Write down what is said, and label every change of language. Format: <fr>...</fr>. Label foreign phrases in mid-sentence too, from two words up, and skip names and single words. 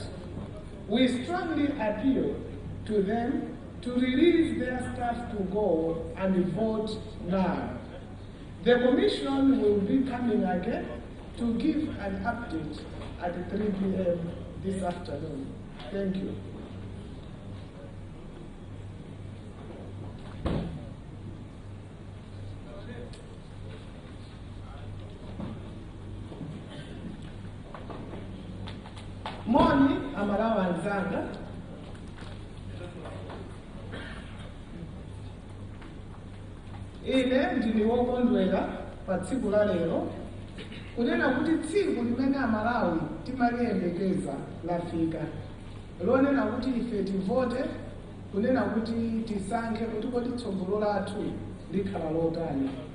<en>We strongly appeal to them to release their staff to go and vote now. The Commission will be coming again to give an update at 3 p.m. this afternoon. Thank you.</en> <ny>Moni Amalawa Nzanga. Ine ndini wokondwera pa tsiku la lero kunena kuti tsiku limene Amalawi timaliyembekeza lafika, lonena kuti ife tivote, kunena kuti tisankhe kuti kodi tsogolo lathu likhala lotani.</ny>